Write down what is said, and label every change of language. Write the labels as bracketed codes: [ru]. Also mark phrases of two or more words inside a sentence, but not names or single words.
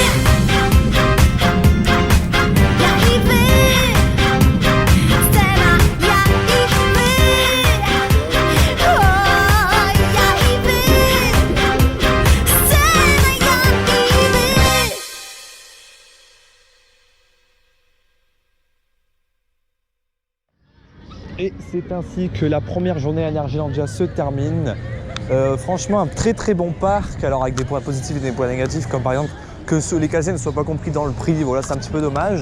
[pl] Ja i wy. Scena, ja i wy. O, ja i wy. Scena, ja i wy. [fr] Et c'est ainsi que la première journée à Energylandia se termine. Franchement, un très très bon parc, alors avec des points positifs et des points négatifs, comme par exemple que les casiers ne soient pas compris dans le prix, voilà, c'est un petit peu dommage.